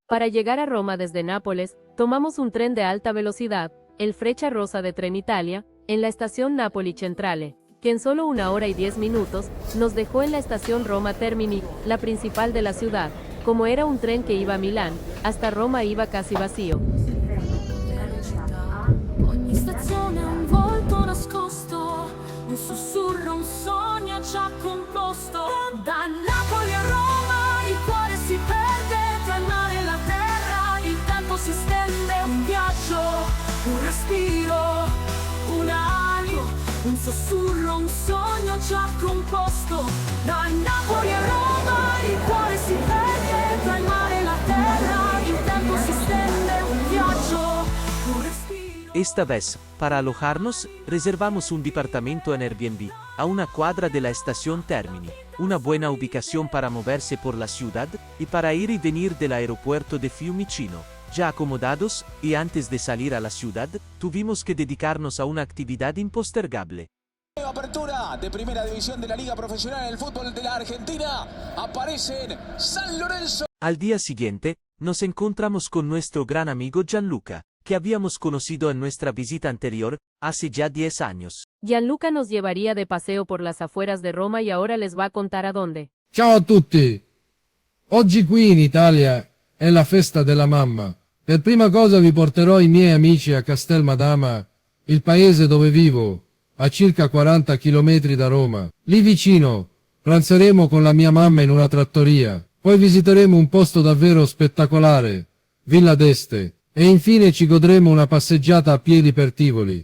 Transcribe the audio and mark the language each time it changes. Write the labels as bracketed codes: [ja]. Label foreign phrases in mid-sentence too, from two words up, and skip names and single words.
[es] Para llegar a Roma desde Nápoles, tomamos un tren de alta velocidad, el Frecciarossa de Trenitalia, en la estación Napoli Centrale, que en solo 1 hora y 10 minutos, nos dejó en la estación Roma Termini, la principal de la ciudad. Como era un tren que iba a Milán, hasta Roma iba casi vacío. [it] Ogni stazione ha un volto nascosto, un sussurro, un sogno ci ha composto. Da Napoli a Roma il cuore si perde, tra il mare e la terra il tempo si stende. Un viaggio, un respiro, un animo, un sussurro, un sogno ci ha composto. Da Napoli a Roma il cuore si perde, tra il mare e la terra il tempo si stende. Un viaggio, un respiro. [es] Esta vez, para alojarnos, reservamos un departamento en Airbnb, a una cuadra de la estación Termini, una buena ubicación para moverse por la ciudad, y para ir y venir del aeropuerto de Fiumicino. Ya acomodados, y antes de salir a la ciudad, tuvimos que dedicarnos a una actividad impostergable. Apertura de Primera División de la Liga Profesional del Fútbol de la Argentina. Aparecen San Lorenzo. Al día siguiente, nos encontramos con nuestro gran amigo Gianluca, que habíamos conocido en nuestra visita anterior, hace ya 10 años. Gianluca nos llevaría de paseo por las afueras de Roma y ahora les va a contar a dónde. [it] Ciao a tutti! Oggi qui in Italia è la festa della mamma. Per prima cosa vi porterò i miei amici a Castel Madama, il paese dove vivo, a circa 40 km da Roma. Lì vicino pranzeremo con la mia mamma in una trattoria, poi visiteremo un posto davvero spettacolare, Villa d'Este, e infine ci godremo una passeggiata a piedi per Tivoli.